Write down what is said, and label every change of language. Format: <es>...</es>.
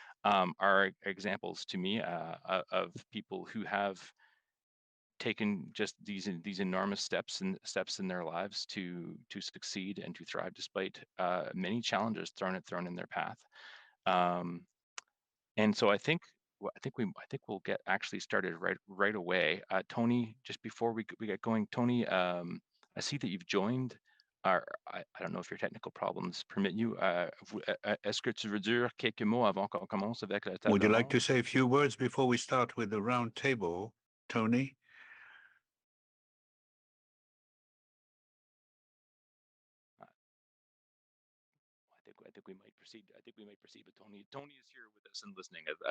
<en>Are examples to me of people who have taken just these enormous steps in their lives to succeed and to thrive despite many challenges thrown in their path. And so I think we'll get actually started right away. Tony, just before we get going, Tony, I see that you've joined. I don't know if your technical problems permit you.</en> <fr>Est-ce que tu veux dire quelques mots avant qu'on commence avec la table</fr> <en>Would you like</en> <fr>ronde?</fr> <en>to say a few words before we start with the round table, Tony? I think we might proceed. I think we might proceed. But Tony is here with us and listening.</en>